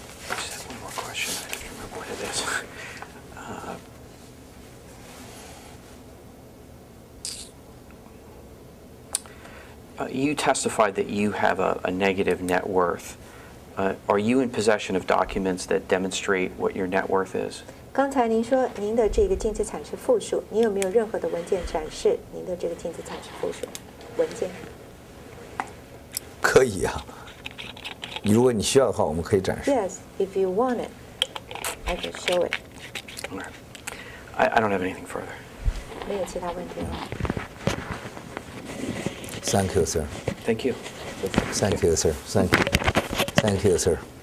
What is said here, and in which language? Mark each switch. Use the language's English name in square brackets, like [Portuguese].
[English] I just have one more question. I don't remember what it is. You testified that you have a negative net worth. Are you in possession of documents that demonstrate what your net worth is? [Chinese] 刚才您说您的这个净资产是负数，你有没有任何的文件展示您的这个净资产是负数文件？可以啊，如果你需要的话，我们可以展示。 [English] Yes, if you want it, I can show it. Okay. I don't have anything further. [Chinese] 没有其他问题了。 [English] Thank you, sir. Thank you. Thank you, sir. Thank you. Thank you, sir.